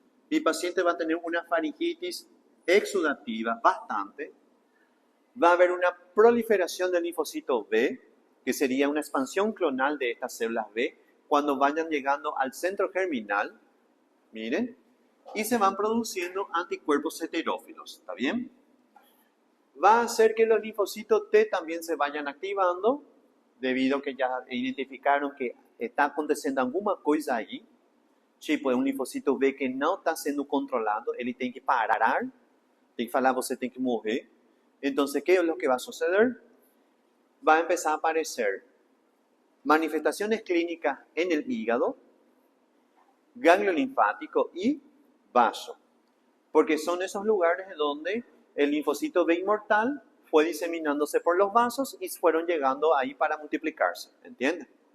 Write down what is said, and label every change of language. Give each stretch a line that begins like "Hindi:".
Spanish: Mi paciente va a tener una faringitis exudativa bastante, va a haber una proliferación del linfocito B, que sería una expansión clonal de estas células B, cuando vayan llegando al centro germinal, miren, y se van produciendo anticuerpos heterófilos, ¿está bien? Va a hacer que los linfocitos T también se vayan activando, debido a que ya identificaron que está acontecendo alguna cosa ahí.
Portuguese: Tipo, é um linfocito B que não está sendo controlado, ele tem que parar, tem que falar, você tem que morrer. Então,
Spanish: ¿qué es lo que va a suceder? Va a empezar a aparecer manifestaciones clínicas en el hígado, ganglio linfático y vaso. Porque son esos lugares donde el linfocito B inmortal fue diseminándose por los vasos y fueron llegando ahí para multiplicarse. ¿Entienden?